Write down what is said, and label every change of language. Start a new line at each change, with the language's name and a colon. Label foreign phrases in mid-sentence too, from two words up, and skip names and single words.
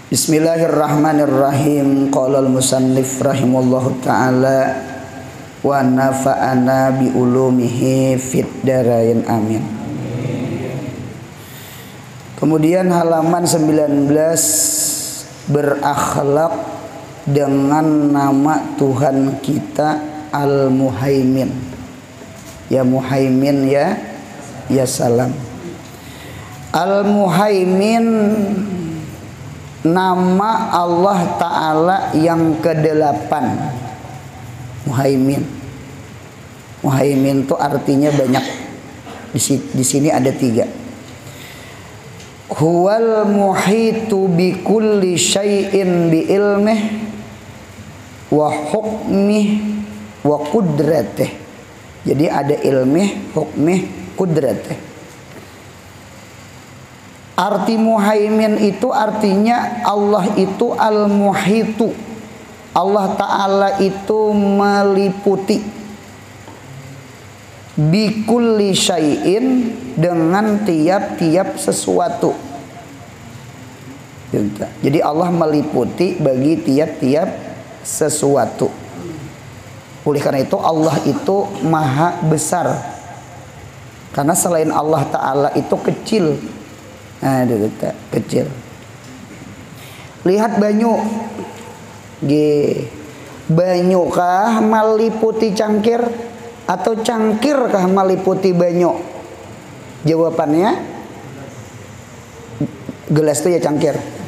Arabic: بسم الله الرحمن الرحيم. قال المصنف رحمه الله تعالى ونفعنا بعلومه في الدارين آمين.
Indonesian: Kemudian halaman 19, berakhlak dengan nama Tuhan kita Al-Muhaimin.
Arabic: يا مهيمن يا سلام.
Indonesian: Al-Muhaimin nama Allah Ta'ala yang ke-8. Muhaimin. Muhaimin itu artinya banyak. Di sini ada 3.
Arabic: هو المحيط بكل شيء بعلمه وحكمه وقدرته.
Indonesian: Jadi ada ilmih, hukmih, qudratih. Arti muhaimin itu artinya Allah itu al-muhitu. Allah Ta'ala itu meliputi
Arabic: بكل شيء,
Indonesian: dengan tiap-tiap sesuatu. Jadi Allah meliputi bagi tiap-tiap sesuatu. Oleh karena itu Allah itu maha besar. Karena selain Allah Ta'ala itu kecil.
Banjar: Nah, kecil. Lihat banyu. Banyu kah meliputi cangkir atau cangkir kah meliputi banyu?
Indonesian: Jawabannya gelas itu ya cangkir.